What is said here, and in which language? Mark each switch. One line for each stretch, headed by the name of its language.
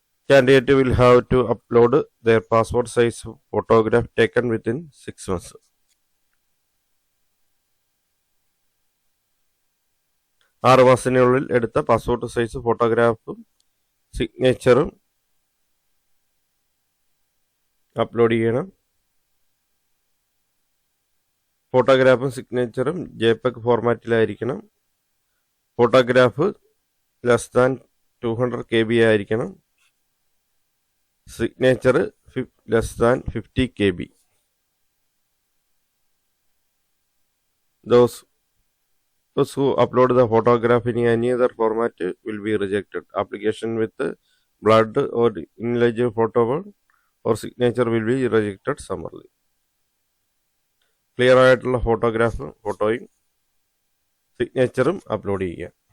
English: Candidate will have to upload their passport size photograph taken within 6 months.
Malayalam: ആറ് മാസത്തിനുള്ളിൽ എടുത്ത passport size ഫോട്ടോഗ്രാഫും സിഗ്നേച്ചറും upload ചെയ്യണം. ഫോട്ടോഗ്രാഫും സിഗ്നേച്ചറും JPEG ഫോർമാറ്റിലായിരിക്കണം. Photograph less than 200 KB ആയിരിക്കണം. Signature less than 50 KB.
English: Those who upload the photograph in any other format will be rejected. Application with blurred or illegible photo or signature will be rejected summarily.
Malayalam: Clear ആയിട്ടുള്ള ഫോട്ടോയും സിഗ്നേച്ചറും upload ചെയ്യുക.